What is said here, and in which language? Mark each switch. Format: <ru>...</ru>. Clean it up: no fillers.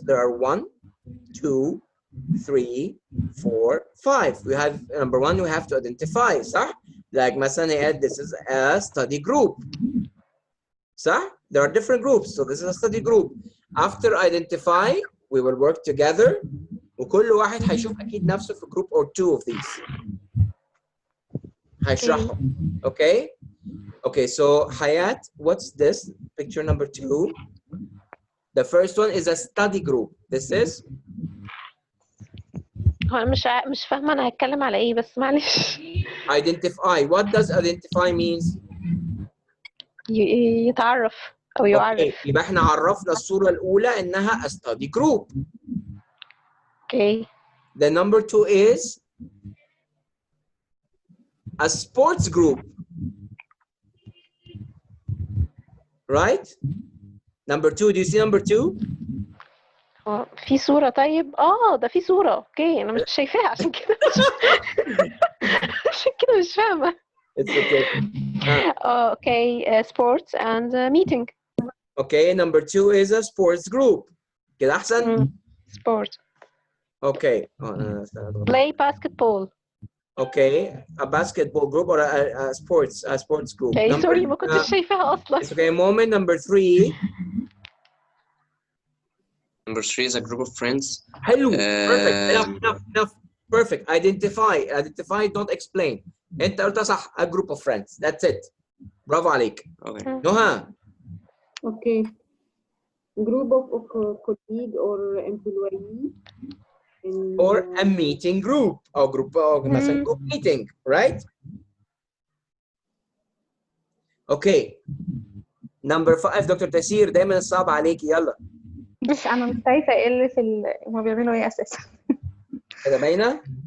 <en>There are 1, 2, 3, 4, 5. We have number 1. We have to identify. صح? Like مثلا this is a study group.</en> <ar>صح?</ar> <en>There are different groups, so this is a study group. After identify, we will work together.</en> <ar>وكل واحد هيشوف أكيد نفسه في group</ar> <en>or 2 of these.</en> <ar>هيشرحهم. Okay?</ar> <en>Okay, so Hayat, what's this? Picture number 2. The first one is a study group. This is?</en> <ar>هو أنا مش فاهمة أنا هتكلم على إيه بس معلش.</ar> <en>Identify. What does identify means?</en> <ar>يتعرف أو يعرف. Okay, يبقى احنا عرفنا الصورة الأولى إنها</ar> <en>a study group. Okay. The number 2 is a sports group. Right? Number 2, do you see number 2?</en> <ar>في صورة طيب؟ ده في صورة. اوكي أنا مش شايفاها عشان كده عشان كده مش فاهمة.</ar> <en>It's okay. Okay, sports and meeting. Okay, number 2 is a sports group.</en> <ar>كده أحسن؟</ar> <en>Sport. Okay. Play basketball. Okay, a basketball group or a sports group. Okay, sorry</en> <ar>ما كنتش شايفاها أصلا.</ar> <en>It's okay. Moment number 3. Number 3 is a group of friends.</en> <ar>حلو.</ar> <en>Perfect. Enough. Perfect. Identify. Don't explain.</en> <ar>أنت قلت صح.</ar> <en>A group of friends. That's it.</en> <ar>برافو عليك.</ar> <en>Okay.</en> <ar>نهى.</ar> <en>Okay. Group of colleague or employee. Or a meeting group. Or group مثلا group meeting. Right? Okay. Number 5</en> <ar>دكتور تسير دايما الصعب عليكي يلا. بس انا مش شايفه ايه اللي في هما بيعملوا ايه اساسا. كده باينه؟</ar>